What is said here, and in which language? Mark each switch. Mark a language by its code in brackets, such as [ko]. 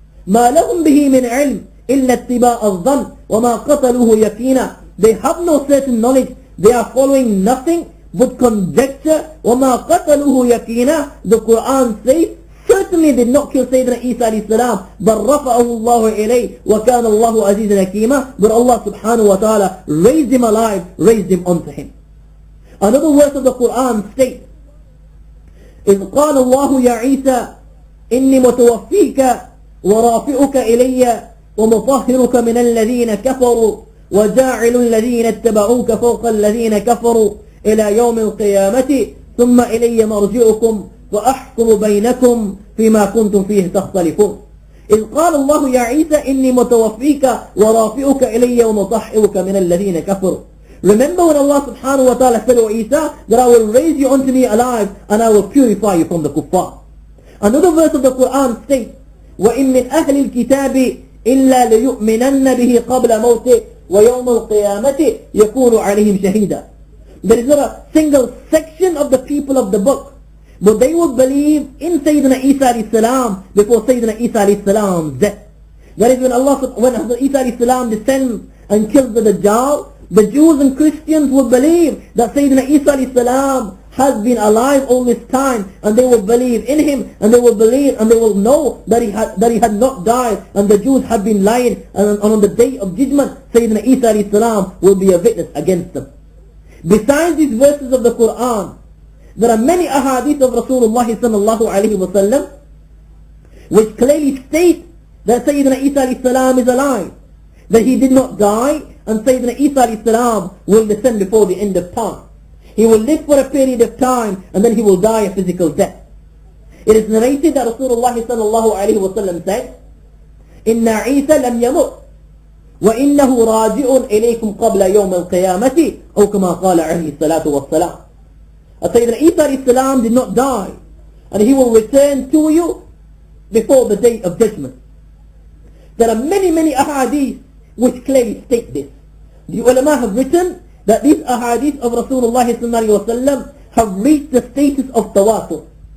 [ar] مَا لَهُمْ بِهِ مِنْ عِلْمٍ إِلَّا اتِّبَاءَ الظَّنِّ وَمَا قَتَلُوهُ يَقِينًا, [en] they have no certain knowledge, they are following nothing but conjecture. [ar] وَمَا قَتَلُوهُ يَقِينًا, [en] the Quran says, certainly did not kill Sayyidina Isa alayhi salam, [ar] بَلْ رَفَعَهُ اللَّهُ إِلَيْهِ وَكَانَ اللَّهُ عَزِيزًا حَكِيمًا, [en] but Allah subhanahu wa ta'ala raised him alive, raised him onto him. Another verse of the Quran states, [ar] إِذْ قَالَ اللَّهُ يَا عِيسَى إِنِّي مُتَوَفِّيكَ وَرَافِعُكَ إِلَيَّ وَمُطَهِّرُكَ مِنَ الَّذِينَ كَفَرُوا وَجَاعِلُ الَّذِينَ اتَّبَعُوكَ فَوْقَ الَّذِينَ كَفَرُوا إِلَى يَوْمِ الْقِيَامَةِ ثُمَّ إِلَيَّ مَرْجِعُكُمْ وأحكم بينكم فيما كنتم فيه تختلفون. إذ قال الله يا عيسى إني متوفيك ورافعك إلي ومطهرك من الذين كفروا. [en] Remember when Allah subhanahu wa ta'ala said to Isa that I will raise you unto me alive and I will purify you from the kuffar. Another verse of the Quran states, [ar] وَإِن مِّنْ أَهْلِ الْكِتَابِ إِلَّا لَيُؤْمِنَنَّ بِهِ قَبْلَ مَوْتِهِ وَيَوْمَ الْقِيَامَةِ يَكُونُ عَلَيْهِمْ شَهِيدًا. [en] There is not a single section of the people of the book, but they would believe in Sayyidina Isa alayhi salam before Sayyidina Isa alayhi salam's death. That is when Hazrat Isa alayhi salam descends and kills the Dajjal, the Jews and Christians would believe that Sayyidina Isa alayhi salam has been alive all this time, and they will believe in him, and they will believe and they will know that he had not died, and the Jews had been lying, and on the day of judgment Sayyidina Isa alayhi salam will be a witness against them. Besides these verses of the Quran, there are many ahadith of Rasulullah sallallahu alayhi wa sallam which clearly state that Sayyidina Isa alayhi salam is alive, that he did not die, and Sayyidina Isa alayhi salam will descend before the end of time. He will live for a period of time and then he will die a physical death. It is narrated that Rasulullah sallallahu alayhi wa sallam said, [ar] إِنَّ عِيسَى لَمْ يَمُتْ وَإِنَّهُ رَاجِعٌ إِلَيْكُمْ قَبْلَ يَوْمِ الْقِيَامَةِ أو كما قال عليه الصلاة والسلام. [en] Sayyidina Isa alayhi salam did not die, and he will return to you before the day of judgment. There are many ahadith which clearly state this. The ulama have written that these ahadith of Rasulullah sallallahu alaihi wasallam have reached the status of tawatur.